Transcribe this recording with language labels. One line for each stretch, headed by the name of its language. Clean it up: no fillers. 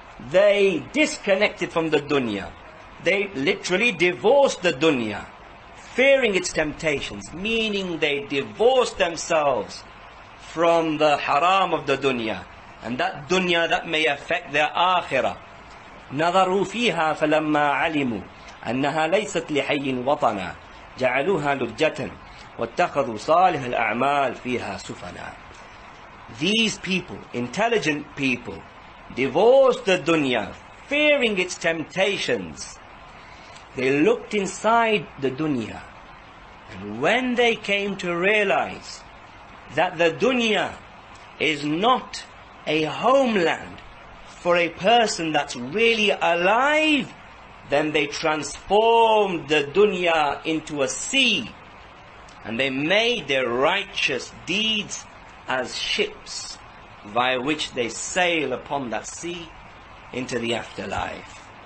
English: They disconnected from the dunya. They literally divorced the dunya, fearing its temptations, meaning they divorced themselves from the haram of the dunya, and that dunya that may affect their akhirah.
Arabic: نَظَرُوا فِيهَا فَلَمَّا عَلِمُوا أنها ليست لحي وطنا جعلوها لجة واتخذوا صالح الأعمال فيها سفنا.
English: These people, intelligent people, divorced the dunya, fearing its temptations. They looked inside the dunya, and when they came to realize that the dunya is not a homeland for a person that's really alive, then they transformed the dunya into a sea, and they made their righteous deeds as ships by which they sail upon that sea into the afterlife.